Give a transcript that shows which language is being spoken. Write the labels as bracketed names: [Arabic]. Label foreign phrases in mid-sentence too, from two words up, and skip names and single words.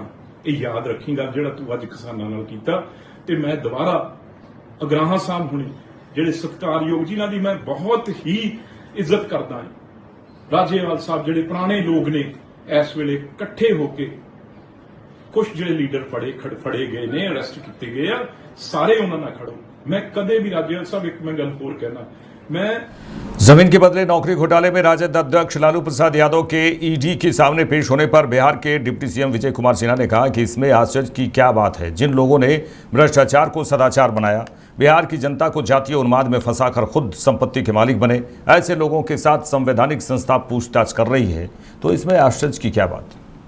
[Punjabi] ਇਹ ਯਾਦ ਰੱਖੀ ਗੱਲ ਜਿਹੜਾ ਤੂੰ ਅੱਜ ਕਿਸਾਨਾਂ ਨਾਲ ਕੀਤਾ। ਤੇ ਮੈਂ ਦੁਬਾਰਾ ਅਗਰਾਹਾਂ ਸਾਹਿਬ ਹੁਣੇ ਜਿਹੜੇ ਸਤਿਕਾਰਯੋਗ ਜਿਨ੍ਹਾਂ ਦੀ ਮੈਂ ਬਹੁਤ ਹੀ ਇੱਜ਼ਤ ਕਰਦਾ ਹਾਂ, ਰਾਜੇਵਾਲ ਸਾਹਿਬ ਜਿਹੜੇ ਪੁਰਾਣੇ ਲੋਕ ਨੇ, ਇਸ ਵੇਲੇ ਇਕੱਠੇ ਹੋ ਕੇ ਕੁਝ ਜਿਹੜੇ ਲੀਡਰ ਫੜੇ ਗਏ ਨੇ, ਅਰੈਸਟ ਕੀਤੇ ਗਏ ਆ, ਸਾਰੇ ਉਹਨਾਂ ਨਾਲ ਖੜੋ। ਮੈਂ ਕਦੇ ਭੀ ਰਾਜੇਵਾਲ ਸਾਹਿਬ ਏਕ ਮੈਂ ਗੱਲ ਹੋਰ ਕਹਿਣਾ, मैं [Hindi] जमीन के बदले नौकरी घोटाले में राजद अध्यक्ष लालू प्रसाद यादव के ईडी के सामने पेश होने पर बिहार के डिप्टी सीएम विजय कुमार सिन्हा ने कहा कि इसमें आश्चर्य की क्या बात है। जिन लोगों ने भ्रष्टाचार को सदाचार बनाया, बिहार की जनता को जातीय उन्माद में फंसाकर खुद संपत्ति के मालिक बने, ऐसे लोगों के साथ संवैधानिक संस्था पूछताछ कर रही है, तो इसमें आश्चर्य की क्या बात?